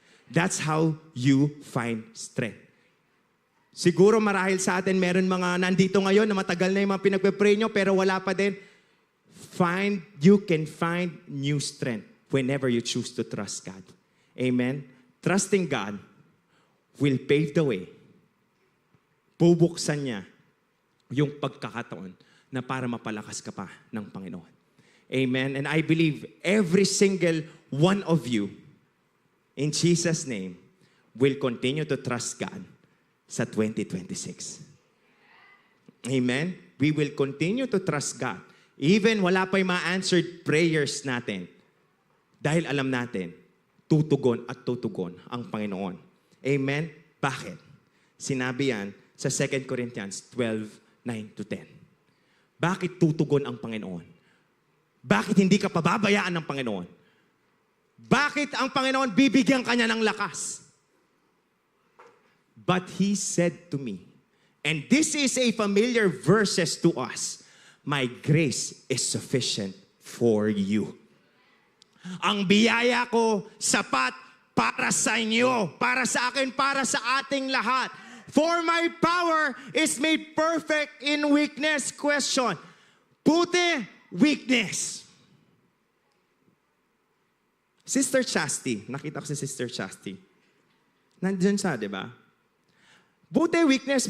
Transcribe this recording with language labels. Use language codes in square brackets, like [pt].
[tl] That's how you find strength. Siguro marahil sa atin, meron mga nandito ngayon na matagal na yung mga pinagpe-pray nyo, pero wala pa din. [en] You can find new strength whenever you choose to trust God. Amen? Trusting God will pave the way. [tl] Bubuksan niya yung pagkakataon na para mapalakas ka pa ng Panginoon. Amen? [en] And I believe every single one of you, in Jesus' name, will continue to trust God sa 2026. Amen? We will continue to trust God. [tl] Even wala pa yung mga answered prayers natin. Dahil alam natin, tutugon at tutugon ang Panginoon. Amen? Bakit? Sinabi yan sa 2 Corinthians 12:9-10. Bakit tutugon ang Panginoon? Bakit hindi ka pababayaan ng Panginoon? Bakit ang Panginoon bibigyan ka niya ng lakas? [en] But He said to me, and this is a familiar verses to us, my grace is sufficient for you. [tl] Ang biyaya ko sapat para sa inyo, para sa akin, para sa ating lahat. [en] For my power is made perfect in weakness. [tl] Question. Buti, weakness. Sister Chastity. Nakita ko si Sister Chastity. Nandiyan siya, di ba? Buti, weakness.